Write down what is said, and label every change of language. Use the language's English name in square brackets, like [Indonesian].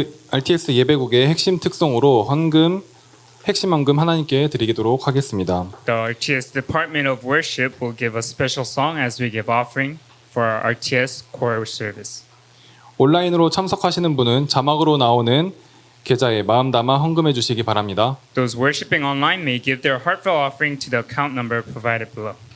[Korean] RTS 예배국의 핵심 특성으로 핵심 헌금 하나님께 드리도록 하겠습니다. [English] The RTS Department of Worship will give a special song as we give offering for our RTS core service. [Korean] 온라인으로 참석하시는 분은 자막으로 나오는 계좌에 마음 담아 헌금해 주시기 바랍니다. [English] Those worshiping online may give their heartfelt offering to the account number provided below.